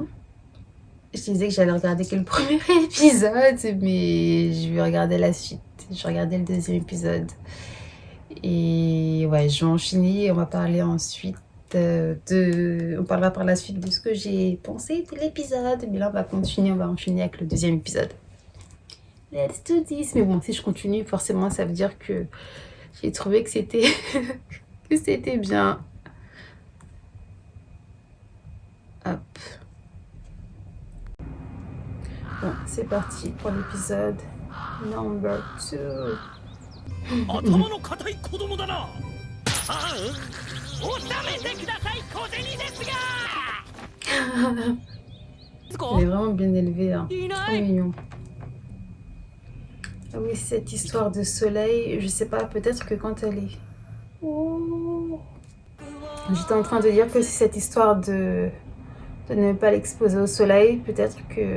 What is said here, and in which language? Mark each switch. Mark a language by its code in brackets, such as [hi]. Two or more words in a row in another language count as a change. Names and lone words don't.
[fr] Je disais que j'allais regarder que le premier épisode, mais je vais regarder la suite. Je vais regarder le deuxième épisode. Et ouais, je vais enchaîner et on va parler ensuite on parlera par la suite de ce que j'ai pensé de l'épisode. Mais là, on va enchaîner avec le deuxième épisode. [en] Let's do this. [fr] Mais bon, si je continue, forcément, ça veut dire que j'ai trouvé que c'était que c'était bien. Hop. Bon, c'est parti pour l'épisode number 2. [ja] 頭の固い子供だな。ああ、収めてください小銭ですが。 [fr] Elle est vraiment bien élevée, hein. Trop mignon. Ah oui, cette histoire de soleil, je sais pas, peut-être que quand elle est... Oh. J'étais en train de dire que c'est cette histoire de ne pas l'exposer au soleil, peut-être que...